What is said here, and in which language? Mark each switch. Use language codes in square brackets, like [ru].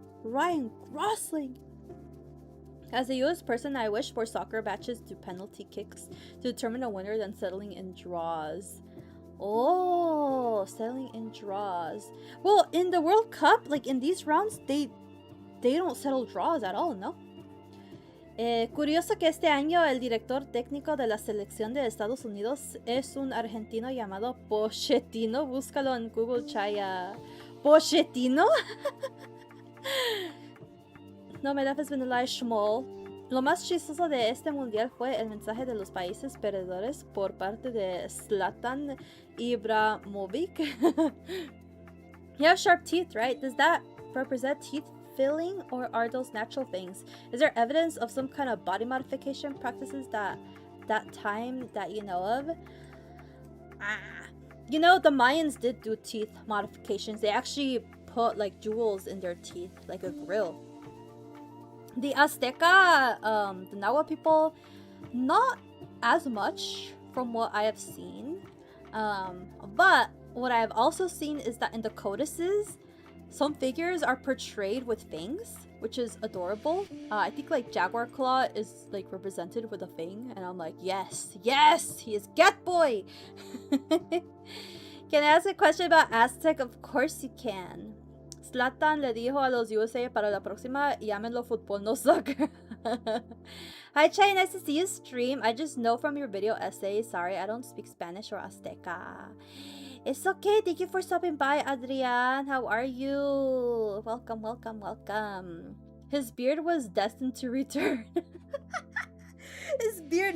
[en] Ryan Gosling! As a US person, I wish more soccer matches do penalty kicks to determine a winner than settling in draws. Oh, settling in draws. Well, in the World Cup, like in these rounds, they don't settle draws at all, [es] ¿no? Curioso que este año el director técnico de la selección de Estados Unidos es un argentino llamado Pochettino. Búscalo en Google, Chaya. ¿Pochettino? [en] No, my life has been a lie, Shmuel. [es] Lo más chistoso de este mundial fue el mensaje de los países perdedores por parte de Zlatan Ibrahimovic. [en] You have sharp teeth, right? Does that represent teeth filling, or are those natural things? Is there evidence of some kind of body modification practices that time that you know of? You know, the Mayans did do teeth modifications. They actually put like jewels in their teeth, like a grill. The Azteca, the Nahua people, not as much from what I have seen. But what I have also seen is that in the codices, some figures are portrayed with fangs, which is adorable. I think like Jaguar Claw is like represented with a fang, and I'm like, yes, yes, he is Get Boy. Can I ask a question about Aztec? Of course you can. [es] Zlatan le dijo a los USA para la próxima, llámenlo fútbol, no soccer. [en] Hi Chai, nice to see you stream. I just know from your video essay. Sorry, I don't speak Spanish or Azteca. It's okay. Thank you for stopping by, Adrian. How are you? Welcome, welcome, welcome. His beard was destined to return. His beard?